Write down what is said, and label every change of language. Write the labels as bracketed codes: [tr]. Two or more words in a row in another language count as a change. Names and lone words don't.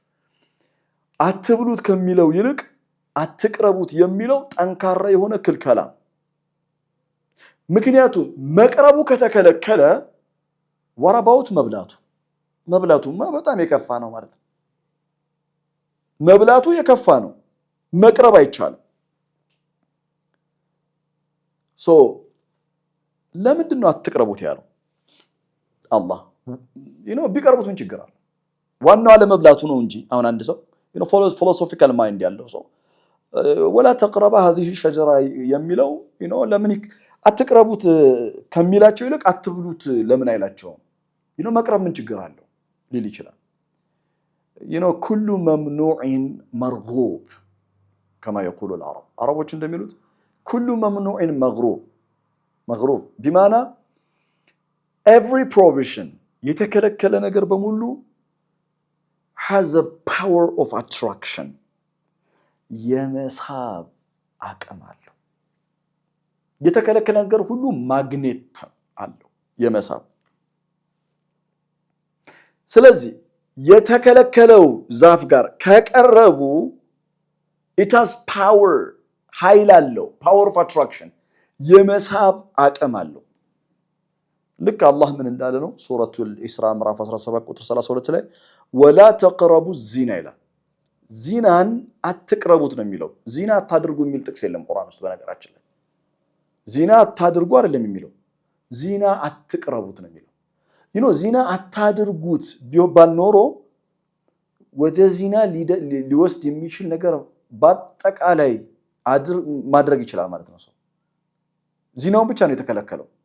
[am] አትብሉት ከሚለው ይልቅ አትቅረቡት የሚለው ጠንካራ የሆነ ክልከላ። ምክንያቱም መቅረቡ ከተከለከለ ወራባውት መብላቱማ በጣም የከፋ ነው ማለት ነው። መብላቱ የከፋ ነው፣ መቅረብ አይቻልም። ለምንድን ነው አትቅረቡት ያለው አላህ? ቢቀርቡት ምን ችግር አለ? ዋናው አለመብላቱ ነው እንጂ አሁን አንድ ሰው [en] philosophical mind [am] ያለው ሰው [ar] ولا تقربا هذه الشجره [am] የሚለው ለምን አትቅረቡት ከሚላቸው ይልቅ አትብሉት ለምን አይላቸውም? መቅረብ ምን ችግር አለው ሊል ይችላል። [ar] كل ممنوع مرغوب كما يقول العرب [am] አረቦች እንደሚሉት [ar] كل ممنوع مغروب [am] بمعنى [en] every provision [am] የተከለከለ ነገር በሙሉ [en] has a power of attraction [am] የመሳብ አቅም አለው። የተከለከለ ነገር ሁሉ ማግኔት አለው የመሳብ። ስለዚህ የተከለከለው ዛፍ ጋር ከቀረቡ [en] it has power [am] ኃይል አለው power [en] of attraction [am] የመሳብ አቅም አለው። ልክ አላህ ምን እንዳለ ነው ሱረቱል ኢስራ ምዕራፍ 17 ቁጥር 32 ላይ [ar] ولا تقربوا الزنا [am] ይላል። ዚናን አትቅረቡት ነው የሚለው። ዚና አታድርጉ የሚል ጥቅስ የለም ቁርአን ውስጥ። በነገራችን ላይ ዚና አታድርጉ አይደለም የሚለው፣ ዚና አትቅረቡት ነው የሚለው። ዚና አታድርጉት ቢባል ኖሮ ወደ ዚና ሊወስድ የሚችል ነገር በአጠቃላይ ማድረግ ይችላል ማለት ነው ሰው። ዚናውን ብቻ ነው የተከለከለው።